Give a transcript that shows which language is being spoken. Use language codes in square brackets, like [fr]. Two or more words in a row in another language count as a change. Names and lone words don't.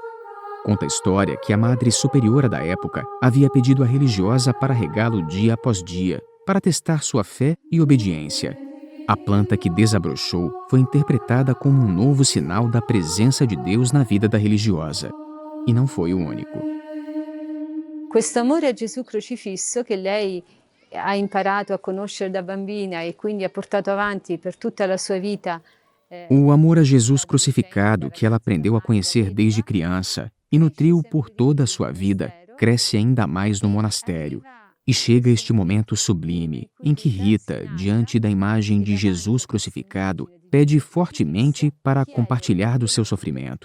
[pt] Conta a história que a Madre Superiora da época havia pedido à religiosa para regá-lo dia após dia, para testar sua fé e obediência. A planta que desabrochou foi interpretada como um novo sinal da presença de Deus na vida da religiosa. E não foi o único. [it] Questo amore a Gesù crocifisso che lei ha imparato a conoscere da bambina e quindi ha portato avanti per tutta la sua vita. [pt] O amor a Jesus crucificado que ela aprendeu a conhecer desde criança e nutriu por toda a sua vida, cresce ainda mais no monastério. E chega este momento sublime, em que Rita, diante da imagem de Jesus crucificado, pede fortemente para compartilhar do seu sofrimento.